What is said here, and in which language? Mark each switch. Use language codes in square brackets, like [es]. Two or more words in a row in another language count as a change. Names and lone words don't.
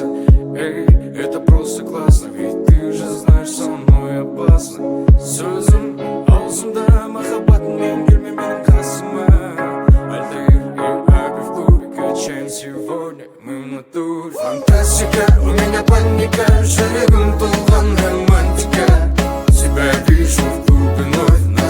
[ru] Эй, это просто классно, ведь ты же знаешь, со мной опасно. [kk] Сөзім аузымда махаббат, мен келме менің қасыма. [ru] Альтаир и Аби в клубе качаем, сегодня мы в натуре. Фантастика, у меня паника, [kk] жүрегім толған романтика. [ru] Тебя вижу в клубе вновь.